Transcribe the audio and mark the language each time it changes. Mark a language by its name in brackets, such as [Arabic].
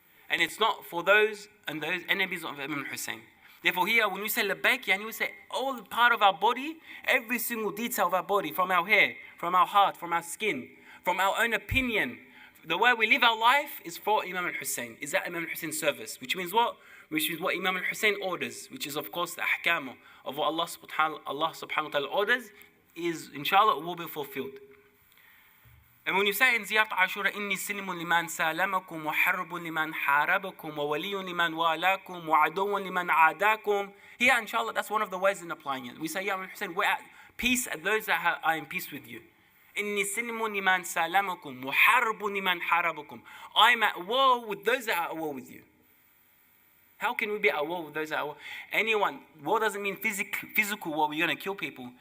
[English] And it's not for those enemies of Imam Hussein. Therefore here, when we say labbaik, yani we say all part of our body, every single detail of our body, from our hair, from our heart, from our skin, from our own opinion, the way we live our life is for Imam al-Hussein, is at Imam al-Hussein's service. Which means what? Which is what Imam al-Hussein orders, which is of course the ahkam of what Allah subhanahu wa ta'ala orders, is inshallah will be fulfilled. And when you say in Ziyarat Ashura, [Arabic] إِنِّي سِلْمٌ لِمَنْ سَالَمَكُمْ وَحَرْبٌ لِمَنْ حَارَبَكُمْ وَوَلِيٌّ لِمَنْ وَالَاكُمْ وَعَدُوٌّ لِمَنْ عَادَاكُمْ. [English] Here, inshallah, that's one of the ways in applying it. We say, Ya Imam Hussein, we're at peace at those that are in peace with you. [Arabic] إِنِّي سِلْمٌ لِمَنْ سَالَمَكُمْ وَحَرْبٌ لِمَنْ حَارَبَكُمْ. [English] I'm at war with those that are at war with you. How can we be at war with those that are at war? Anyone, war doesn't mean physical war, we're going to kill people.